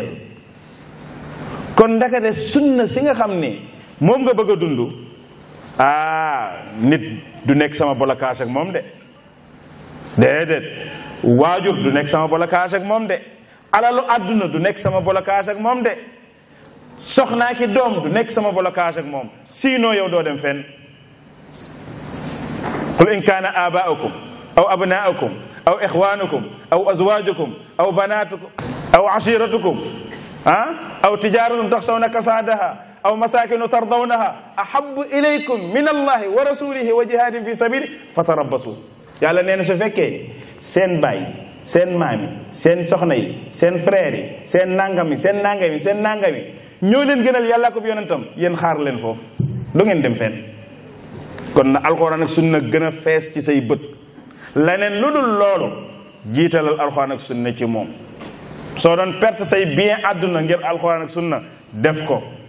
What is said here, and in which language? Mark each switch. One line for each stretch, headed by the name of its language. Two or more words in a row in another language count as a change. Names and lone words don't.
Wolof: kon ndakate sunna si nga xam ni moom nga bëgg a dund, nit du nekk sama blocage ak moom de, déedéet. waajur du nekk sama blocage ak moom de, alalu àdduna du nekk sama blocage ak moom de, soxnaa ki doom du nekk sama blocage ak moom sinon yow doo dem fenn
Arabic: قل إن كان آباؤكم أو أبناؤكم أو إخوانكم أو أزواجكم أو بناتكم أو عشيرتكم أو تجارة تخشون كسادها أو مساكن ترضونها أحب إليكم من الله ورسوله وجهاد في سبيل فتربصوا
Wolof: yàlla nee na su fekkee seen baay seen maam yi seen soxna yi seen frère yi seen nangam yi seen nangam yi seen nangam yi ñoo leen gënal yàlla ko yonentam yéen xaar leen foofu du ngeen dem fenn kon na alxuraan ak sunna gën a fees ci say bët leneen lu dul loolu jiitalal alxuraan ak sunna ci moom soo doon perte say bien àdduna ngir alxuraan ak sunna def ko